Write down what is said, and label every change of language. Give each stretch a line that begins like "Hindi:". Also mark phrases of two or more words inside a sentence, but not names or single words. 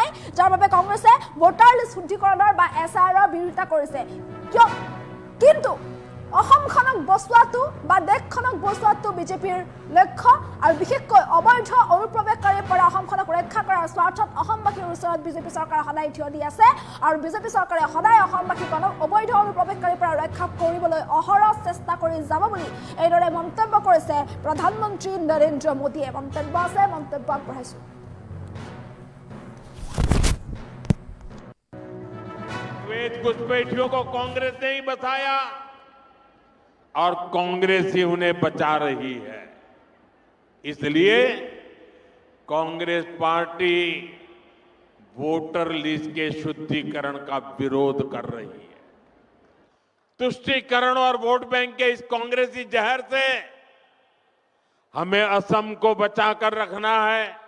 Assamese: যাৰ বাবে কংগ্ৰেছে
English: voter list
Assamese: শুদ্ধিকৰণৰ বা এছআইআৰৰ বিৰোধিতা কৰিছে কিয় কিন্তু অসমখনক বচোৱাটো বা দেশখনক বচোৱাটো বিজেপিৰ লক্ষ্য আৰু বিশেষকৈ অবৈধ অনুপ্ৰৱেশকাৰীৰ পৰা অসমখনক ৰক্ষা কৰাৰ স্বাৰ্থত অসমবাসীৰ ওচৰত বিজেপি চৰকাৰ সদায় থিয় দি আছে আৰু বিজেপি চৰকাৰে সদায় অসমবাসীখনক অবৈধ অনুপ্ৰৱেশকাৰীৰ পৰা ৰক্ষা কৰিবলৈ অহৰহ চেষ্টা কৰি যাব বুলি এইদৰে মন্তব্য কৰিছে প্ৰধানমন্ত্ৰী নৰেন্দ্ৰ মোদীয়ে মন্তব্য আছে মন্তব্য আগবঢ়াইছো
Hindi: घुसपैठियों को कांग्रेस ने ही बचाया और कांग्रेस ही उन्हें बचा रही है इसलिए कांग्रेस पार्टी
English: voter list
Hindi: के शुद्धिकरण का विरोध कर रही है तुष्टीकरण और
English: vote bank
Hindi: के इस कांग्रेसी जहर से हमें असम को बचाकर रखना है।